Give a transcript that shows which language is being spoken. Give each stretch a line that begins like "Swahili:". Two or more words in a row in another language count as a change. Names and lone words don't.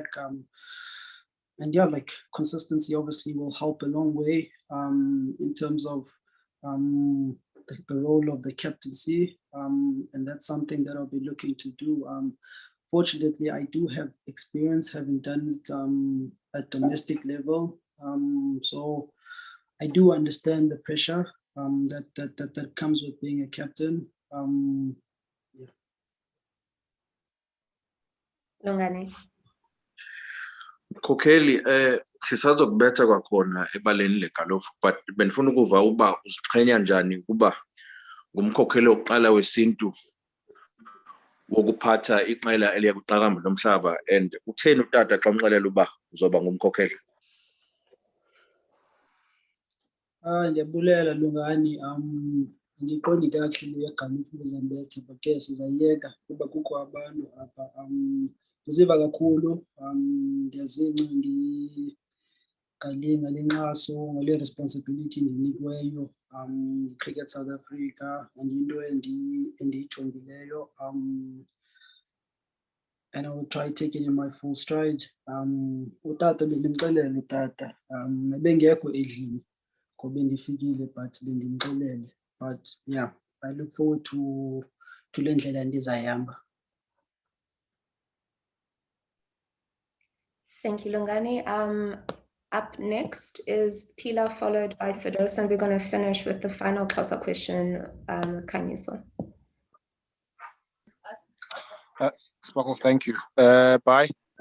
English: And yeah, like consistency obviously will help a long way in terms of the role of the captaincy, and that's something that I'll be looking to do. Fortunately, I do have experience having done it at domestic level, so I do understand the pressure that comes with being a captain. Yeah. Lungane.
Xhosa: Mkhokheli, sisazokubetha kwakhona ebaleni legalofu, but benifuna ukuva uba uziqhenya njani ukuba ngumkhokheli wokuqala wesintu wokuphatha iqela eliya kwiqakamba lomhlaba, and utheni utata xa umxelela uba uzoba ngumkhokheli? Ndiyabulela Lungani. Andiqondi kakuhle le yegalofu Mozambique, but ke sizayiyeka kuba kukho abantu apha. Ndiziva kakhulu, ndiyazingca ngale nkxaso, ngale responsibility ndinikiweyo Cricket South Africa, and into endiyijongileyo,
English: and I will try taking in my full stride.
Xhosa: Utata bendimxelele utata, ebengekho endlini ngoba ndifikile, but bendimxelele.
English: But yeah, I look forward to
Xhosa: le ndlela ndizayihamba.
English: Thank you, Lungani. Up next is Pila, followed by Fidos, and we're going to finish with the final Xhosa question with Kanyiso. Sparkles, thank you. Bye.